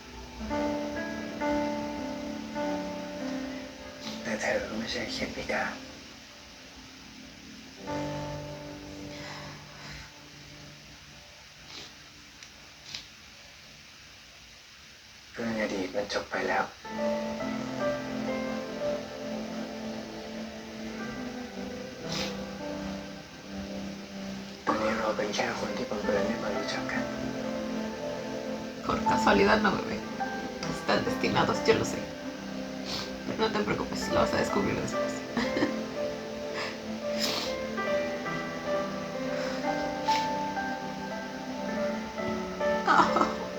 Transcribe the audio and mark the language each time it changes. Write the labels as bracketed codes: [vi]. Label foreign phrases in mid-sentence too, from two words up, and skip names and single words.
[th] แต่เธอก็ไม่ใช่เขียนพิการเรื่องอดีตมันจบไปแล้ว ตอนนี้เราเป็นแค่คนที่บังเอิญได้มารู้จักกัน [es] por casualidad no, bebé. Están destinados, yo lo sé. Pero no te preocupes, lo vas a descubrir después. Oh.